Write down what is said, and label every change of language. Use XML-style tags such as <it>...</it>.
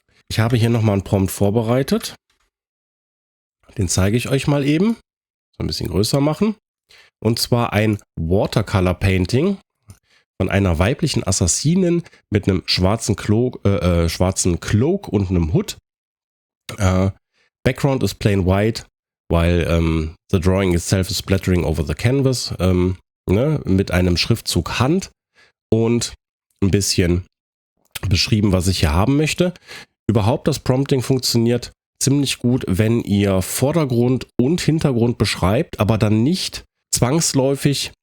<de>Ich habe hier nochmal einen Prompt vorbereitet. Den zeige ich euch mal eben. So ein bisschen größer machen. Und zwar ein Watercolor Painting von einer weiblichen Assassinin mit einem schwarzen Cloak und einem Hood.</de> <en>Background is plain white, while the drawing itself is splattering over the canvas.</en> <de>Ne, mit einem Schriftzug Hand und ein bisschen beschrieben, was ich hier haben möchte. Überhaupt das Prompting funktioniert ziemlich gut, wenn ihr Vordergrund und Hintergrund beschreibt, aber dann nicht zwangsläufig</de>